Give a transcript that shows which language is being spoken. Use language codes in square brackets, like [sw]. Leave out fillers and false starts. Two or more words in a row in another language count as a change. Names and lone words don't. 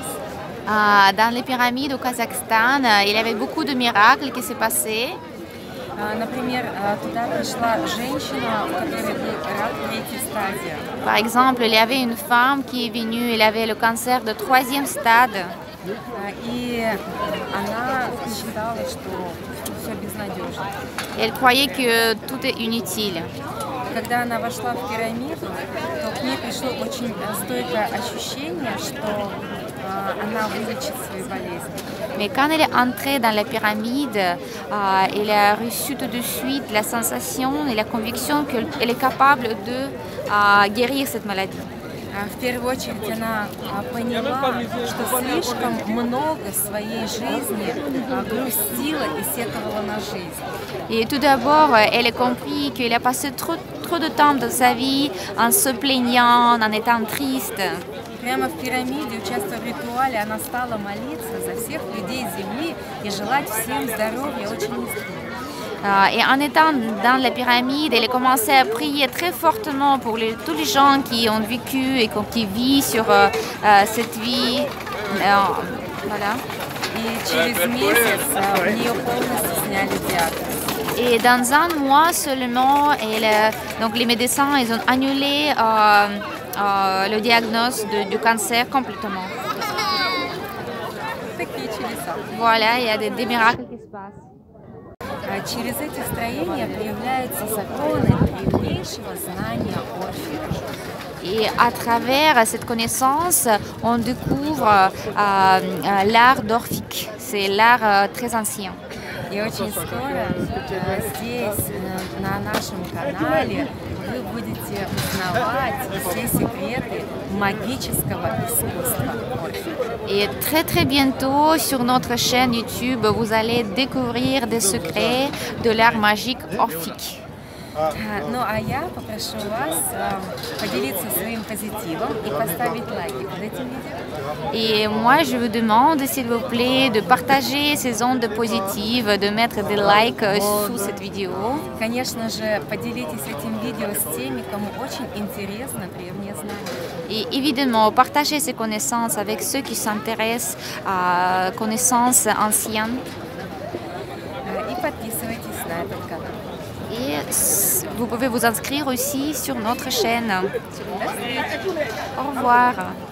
[fr] Dans les pyramides au Kazakhstan, il y avait beaucoup de miracles qui s'est passé. [ru] Например, туда пришла женщина, у которой был рак третьей стадии. [fr] Par exemple, il y avait une femme qui est venue, elle avait le cancer de 3e stade. [ru] И она считала, что все безнадежно. [fr] Elle croyait que tout est inutile. [ru] Когда она вошла в пирамиду, то к ней пришло очень стойкое ощущение, что она вылечит свои болезни. [fr] Mais quand elle est entrée dans la pyramide, elle a reçu tout de suite la sensation et la conviction qu'elle est capable de guérir cette maladie. [ru] В первую очередь она поняла, что слишком много своей жизни грустила и сетовала на жизнь. [fr] Et tout d'abord, elle a compris qu'elle a passé trop de temps dans sa vie en se plaignant, en étant triste. [ru] Прямо в пирамиде, участвуя в ритуале, она стала молиться за всех людей Земли и желать всем здоровья очень искренне. [fr] Et en étant dans la pyramide, elle a commencé à prier très fortement pour tous les gens qui ont vécu et qui vivent sur cette vie. Voilà. [ru] И через месяц у нее полностью сняли диагноз. [fr] Et dans un mois seulement, donc les médecins ils ont annulé le diagnostic du cancer complètement. [ru] Такие чудеса. [fr] Voilà, il y a des miracles qui se passent. [ru] Через эти строения проявляются законы древнейшего знания Орфея. [fr] Et à travers cette connaissance, on découvre l'art d'Orphique. C'est l'art très ancien. [ru] И очень скоро здесь, на нашем канале, вы будете узнавать все секреты магического искусства Орфея. [fr] Et très bientôt sur notre chaîne YouTube, vous allez découvrir des secrets de l'art magique orphique. [ru] Ну а я попрошу вас поделиться своим позитивом и поставить лайки под этим видео. [fr] Et moi, je vous demande, s'il vous plaît, de partager ces ondes positives, de mettre des likes sous cette vidéo. [ru] Конечно же, поделитесь этим видео с теми, кому очень интересно древние знания. [fr] Et évidemment, partagez ces connaissances avec ceux qui s'intéressent à connaissances anciennes. [ru] И подписывайтесь на этот канал. [fr] Et vous pouvez vous inscrire aussi sur notre chaîne. Au revoir.